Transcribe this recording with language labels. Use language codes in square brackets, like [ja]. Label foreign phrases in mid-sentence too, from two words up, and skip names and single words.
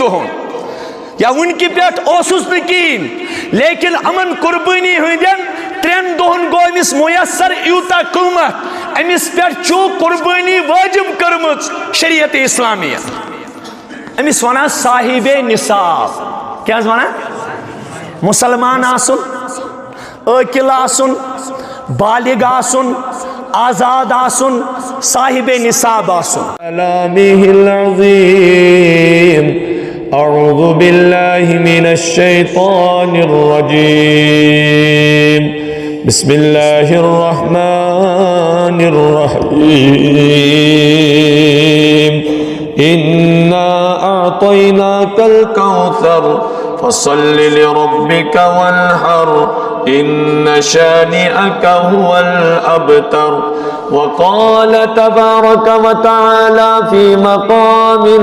[ks] دۄہن یا وٕنکہِ پٮ۪ٹھ اوسُس نہٕ کِہیٖنۍ لیکن یِمن قربٲنی ہٕنٛدٮ۪ن 3 دۄہن گوٚو أمِس مۄیسر یوٗتاہ قۭمتھ أمِس پٮ۪ٹھ چھُ قربٲنی وٲجِب کٔرمٕژ شریعت اسلامیہ أمِس وَنان صاحبِ نصاب کیٛاہ حظ وَنان مسلمان آسُن عٲقِل آسُن بالغ آسُن آزاد آسُن صاحبِ نصاب آسُن [ar] کلامہ العظیم اعوذ باللہ من الشیطان الرجیم بسم اللہ الرحمن الرحیم انا اعطیناک الکوثر فصل لربك وانحر ان شانئك هو الابتر وقال تبارك وتعالى في مقام